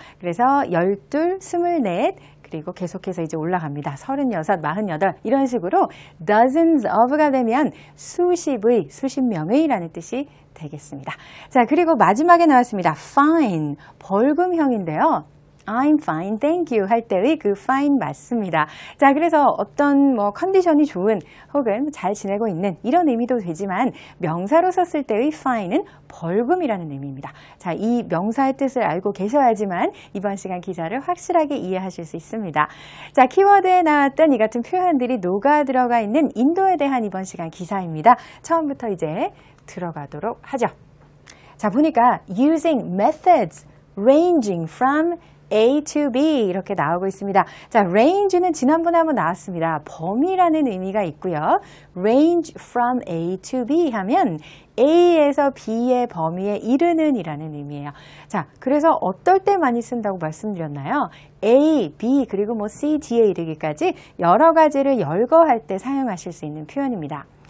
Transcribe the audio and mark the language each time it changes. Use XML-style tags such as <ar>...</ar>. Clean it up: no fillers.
<ko>그래서 12, 24, 그리고 계속해서 이제 올라갑니다. 36, 48 이런 식으로</ko> <en>dozens of</en> <ko>가 되면 수십의, 수십 명의 라는 뜻이 되겠습니다. 자, 그리고 마지막에 나왔습니다. fine, 벌금형인데요.</ko> <en>I'm fine, thank you</en> <ko>할 때의 그 fine 맞습니다. 자, 그래서 어떤 컨디션이 좋은 혹은 잘 지내고 있는 이런 의미도 되지만 명사로 썼을 때의 fine은 벌금이라는 의미입니다. 자, 이 명사의 뜻을 알고 계셔야지만 이번 시간 기사를 확실하게 이해하실 수 있습니다. 자, 키워드에 나왔던 이 같은 표현들이 녹아 들어가 있는 인도에 대한 이번 시간 기사입니다. 처음부터 이제 들어가도록 하죠. 자, 보니까</ko> <en>using methods ranging from A to B</en> <ko>이렇게 나오고 있습니다. 자, range는 지난번에 한번 나왔습니다. 범위라는 의미가 있고요.</ko> <en>range from A to B</en> <ko>하면 A에서 B의 범위에 이르는 이라는 의미예요. 자, 그래서 어떨 때 많이 쓴다고 말씀드렸나요? A, B, 그리고 C, D에 이르기까지 여러 가지를 열거할 때 사용하실 수 있는 표현입니다.</ko>